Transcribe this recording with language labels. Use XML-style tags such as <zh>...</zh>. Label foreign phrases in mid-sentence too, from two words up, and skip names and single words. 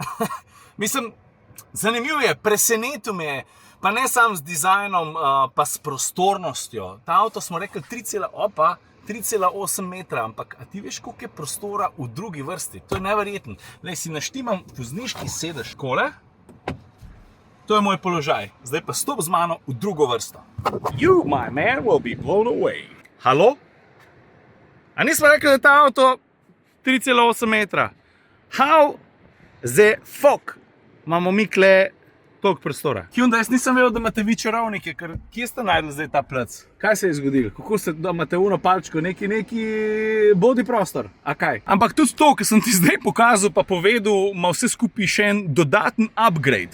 <sl>Zanimiv je, presenetil me je, pa ne samo z dizajnom, pa s prostornostjo. Ta avto smo rekli 3,8 metra, ampak a ti veš, koliko je prostora v drugi vrsti? To je neverjetno. Si naštimam vozniški sedež kole, to je moj položaj. Zdaj pa stop z mano v drugo vrsto.</sl> <en>You, my man, will be blown away.</en> <sl>Halo? A nismo rekli, da je ta avto 3,8 metra?</sl> <en>How the fuck</en> <sl>imamo mi kle toliko prostora. Hyundai, jaz nisem vedel, da imate vi čarovnike, ker kje ste najdli zdaj ta plac? Kaj se je zgodilo? Kako ste, da imate uno palčko, neki bodi prostor? A kaj? Ampak tudi to, kar sem ti zdaj pokazal, pa povedal, ima vse skupaj še en dodaten upgrade.</sl>